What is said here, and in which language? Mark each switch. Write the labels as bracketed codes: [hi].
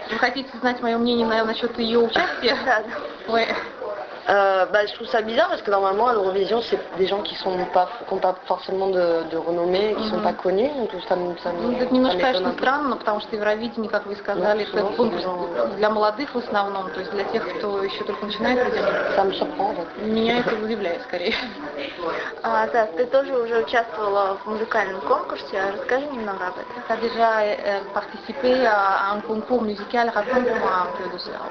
[ru] Вы хотите знать мое мнение насчет ее участия? [fr] Ouais. Je trouve ça bizarre parce que normalement à l'Eurovision c'est des gens qui n'ont pas forcément de renommée, qui sont pas connus, donc ça [ru] это немножко, конечно, странно, потому что Евровидение, как вы сказали, это конкурс для молодых в основном, то есть для тех, кто еще только начинает. Меня это удивляет скорее. Да, ты тоже уже участвовала в музыкальном конкурсе, расскажи немного об этом. [fr] Tu as déjà participé à un concours musical, raconte-moi un peu de ça.